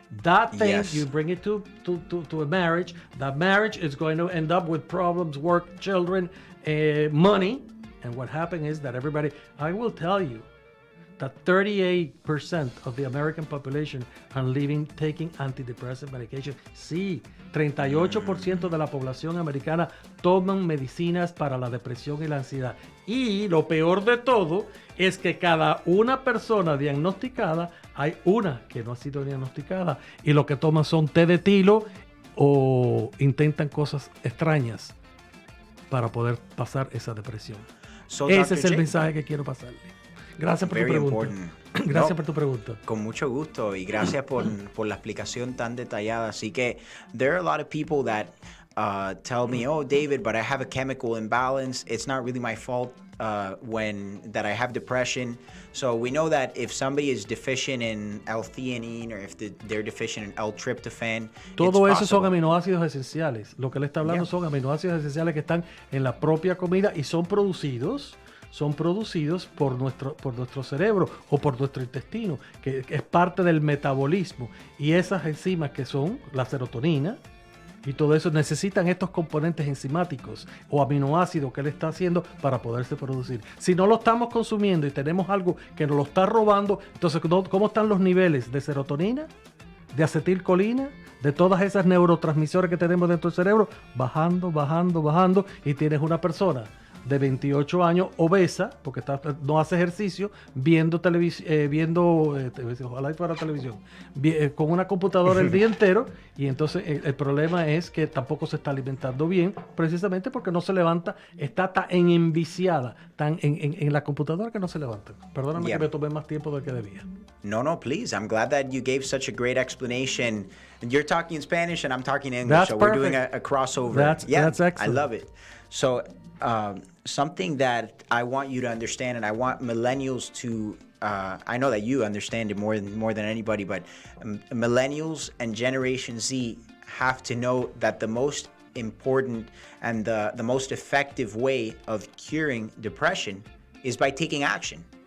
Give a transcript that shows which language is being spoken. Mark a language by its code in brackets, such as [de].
[en] That thing, you bring it to a marriage. That marriage is going to end up with problems, work, children, money. And what happened is that I will tell you that 38% of the American population are taking antidepressant medication. [es] Sí, 38% de la población americana toman medicinas para la depresión y la ansiedad. Y lo peor de todo es que cada una persona diagnosticada, hay una que no ha sido diagnosticada y lo que toman son té de tilo o intentan cosas extrañas para poder pasar esa depresión. Ese es el mensaje que quiero pasarle. Gracias por tu pregunta. Gracias por tu pregunta. Con mucho gusto y gracias por la explicación tan detallada. Así que [en] there are a lot of people that tell me, oh, David, but I have a chemical imbalance. It's not really my fault that I have depression. So we know that if somebody is deficient in L-theanine or if they're deficient in L-tryptophan, [es] todo eso son aminoácidos esenciales. Lo que le está hablando son aminoácidos esenciales que están en la propia comida y son producidos por nuestro cerebro o por nuestro intestino, que es parte del metabolismo. Y esas enzimas que son la serotonina y todo eso necesitan estos componentes enzimáticos o aminoácidos que él está haciendo para poderse producir. Si no lo estamos consumiendo y tenemos algo que nos lo está robando, entonces ¿cómo están los niveles de serotonina, de acetilcolina, de todas esas neurotransmisores que tenemos dentro del cerebro? Bajando y tienes una persona de 28 años, obesa, porque no hace ejercicio, viendo televisión, ojalá fuera televisión, con una computadora el día entero, y entonces el problema es que tampoco se está alimentando bien, precisamente porque no se levanta, está tan enviciada, tan en la computadora que no se levanta. Perdóname que me tomé más tiempo del que debía. [en] No, please. I'm glad that you gave such a great explanation. You're talking in Spanish and I'm talking in English, so we're doing a crossover. That's excellent. I love it. So, something that I want you to understand, and I want millennials to, I know that you understand it more than anybody, but millennials and Generation Z have to know that the most important and the most effective way of curing depression is by taking action.